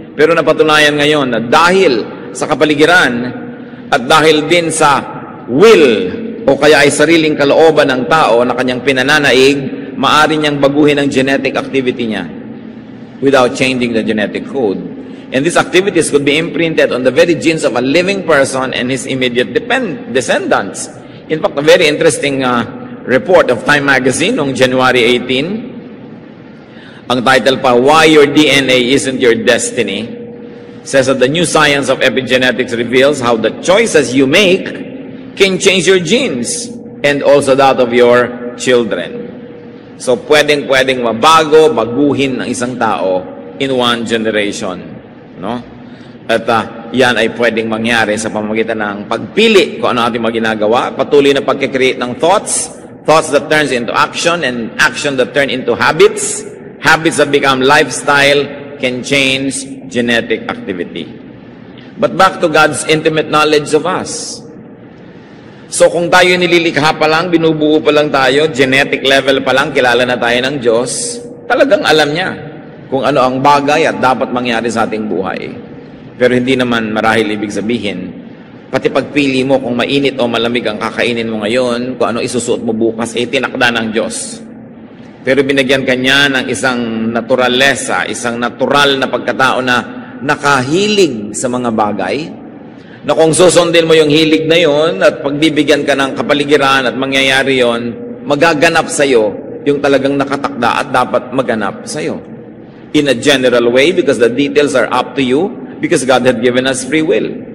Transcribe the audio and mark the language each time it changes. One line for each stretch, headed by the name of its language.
Filipino: Pero napatunayan ngayon na dahil sa kapaligiran at dahil din sa will o kaya ay sariling kalooban ng tao na kanyang pinananaig, maaari niyang baguhin ang genetic activity niya
English: without changing the genetic code. And these activities could be imprinted on the very genes of a living person and his immediate descendants. In fact, a very interesting report of Time Magazine
Filipino: noong
English: January 18,
Filipino: ang title pa,
English: Why Your DNA Isn't Your Destiny, says that the new science of epigenetics reveals how the choices you make can change your genes and also that of your children.
Filipino: So, pwedeng mabago, baguhin ng isang tao
English: in one generation. No?
Filipino: At yan ay pwedeng mangyari sa pamamagitan ng pagpili kung ano ating mga ginagawa, patuloy na pagkikreate ng
English: thoughts that turns into action, and action that turn into habits, habits that become lifestyle, can change genetic activity. But back to God's intimate knowledge of us.
Filipino: So kung tayo nililikha pa lang, binubuo pa lang tayo, genetic level pa lang, kilala na tayo ng Diyos, talagang alam niya kung ano ang bagay at dapat mangyari sa ating buhay. Pero hindi naman marahil ibig sabihin, pati pagpili mo kung mainit o malamig ang kakainin mo ngayon, kung ano isusuot mo bukas, tinakda ng Diyos. Pero binigyan ka niya ng isang naturalesa, isang natural na pagkatao na nakahilig sa mga bagay, na kung susundin mo yung hilig na yon at pagbibigyan ka ng kapaligiran at mangyayari yon, magaganap sa'yo yung talagang nakatakda at dapat maganap sa'yo.
English: In a general way, because the details are up to you, because God had given us free will.